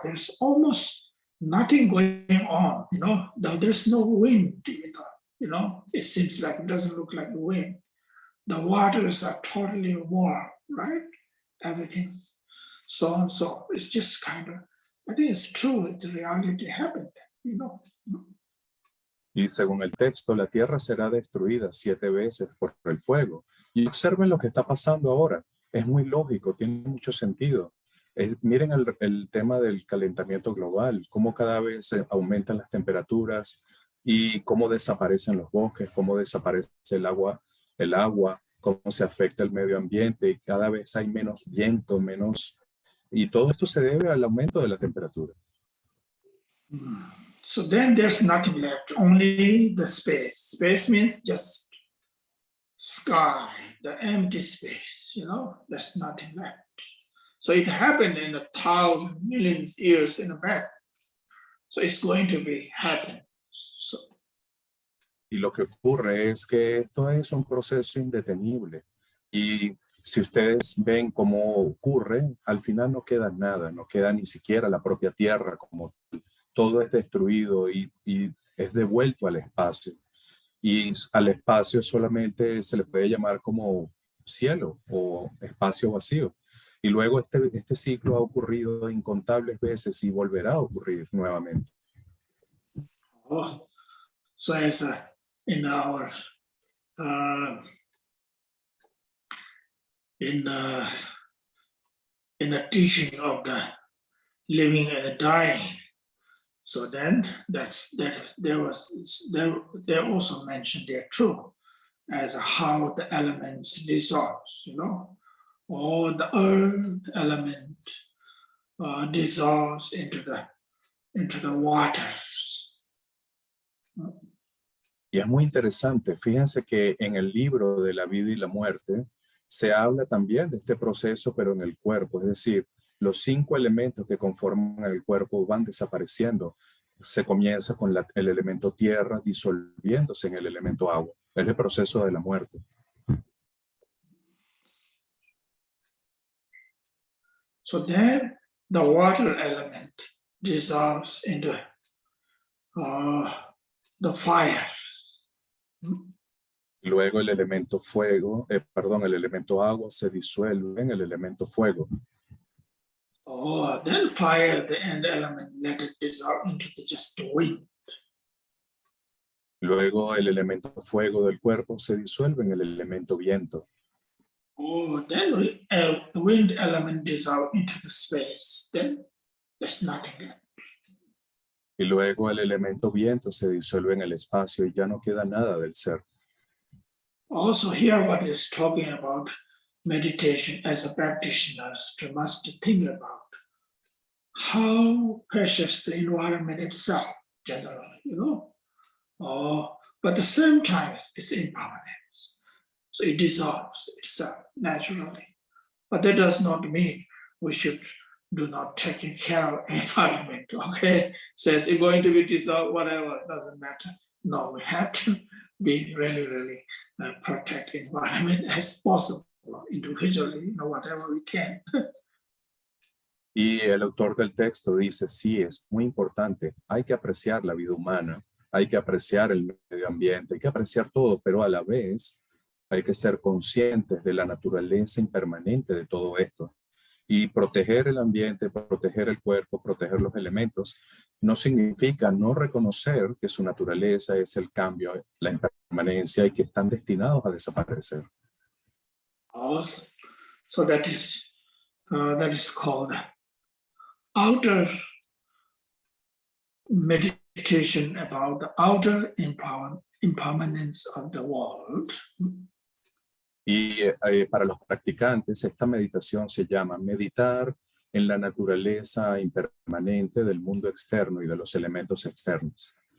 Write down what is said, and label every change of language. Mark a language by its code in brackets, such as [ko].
[en] There's almost nothing going on, there's no wind, it seems like it doesn't look like wind. The waters are totally warm, right? Everything's so and so. It's just kind of, I think it's true, the reality happened, [es] Y según el texto, la tierra será destruida 7 veces por el fuego. Y observen lo que está pasando ahora. Es muy lógico, tiene mucho sentido. Miren el tema del calentamiento global, cómo cada vez aumentan las temperaturas y cómo desaparecen los bosques, cómo desaparece el agua, cómo se afecta el medio ambiente y cada vez hay menos viento, y todo esto se debe al aumento de la temperatura. [en] So then there's nothing left, only the space. Space means just sky, the empty space, there's nothing left. So it happened in 1,000 millions years in the back. So it's going to be happening. [es] Y lo que ocurre es que esto es un proceso indetenible. Y si ustedes ven cómo ocurre, al final no queda nada, no queda ni siquiera la propia tierra como todo es destruido y es devuelto al espacio. Y al espacio solamente se le puede llamar como cielo o espacio vacío. Y luego este ciclo ha ocurrido incontables veces y volverá a ocurrir nuevamente. [en] Oh, so as in our in the teaching of the living and the dying, so then they also mentioned there too, as how the elements dissolve, or the earth element dissolves into the waters. [es] Y es muy interesante. Fíjense que en el libro de la vida y la muerte se habla también de este proceso, pero en el cuerpo. Es decir, los 5 elementos que conforman el cuerpo van desapareciendo. Se comienza con el elemento tierra disolviéndose en el elemento agua. Es el proceso de la muerte. [en] So then the water element dissolves into the fire. [es] Luego el elemento el elemento agua se disuelve en el elemento fuego. [en] Oh, then fire, the end element, let it dissolve into just the wind. [es] Luego el elemento fuego del cuerpo se disuelve en el elemento viento. [en] Oh, then the wind element dissolve into the space. Then there's nothing left. [es] Y luego el elemento viento se disuelve en el espacio y ya no queda nada del ser. [en] Also here what is talking about meditation as a practitioner must think about how precious the environment itself generally, but at the same time it's impermanent. So it dissolves itself naturally. But that does not mean we should do not take care of environment, okay? Says it's going to be dissolved, whatever, it doesn't matter. No, we have to be really protect the environment as possible, individually, whatever we can. [es] Y el autor del texto dice, sí, es muy importante, hay que apreciar la vida humana, hay que apreciar el medio ambiente, hay que apreciar todo, pero a la vez hay que ser conscientes de la naturaleza impermanente de todo esto. Y proteger el ambiente, proteger el cuerpo, proteger los elementos, no significa no reconocer que su naturaleza es el cambio, la impermanencia y que están destinados a desaparecer. [en] So that is called outer meditation about the outer impermanence of the world. [es] Y para los practicantes, esta meditación se llama meditar en la naturaleza impermanente del mundo externo y de los elementos externos.